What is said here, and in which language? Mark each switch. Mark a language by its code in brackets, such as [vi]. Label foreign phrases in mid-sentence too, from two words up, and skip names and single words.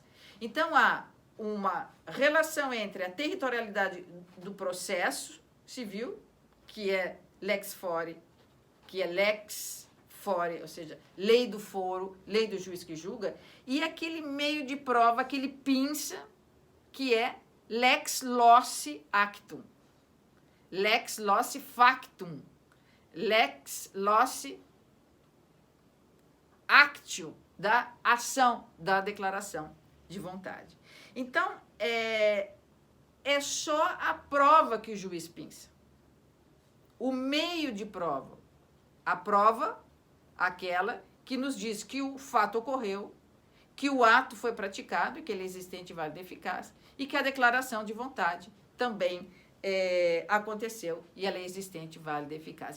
[pt] Então, há uma relação entre a territorialidade do processo civil, que é lex fori, que é [la] lex fori, [pt] ou seja, lei do foro, lei do juiz que julga, e aquele meio de prova, aquele pinça, que é [la] lex loci actum, lex loci factum, lex loci actio, [pt] da ação, da declaração de vontade. Então, é só a prova que o juiz pinça. O meio de prova. A prova, aquela que nos diz que o fato ocorreu, que o ato foi praticado, que ele é existente, válido e eficaz, e que a declaração de vontade também aconteceu e ela é existente, válida e eficaz.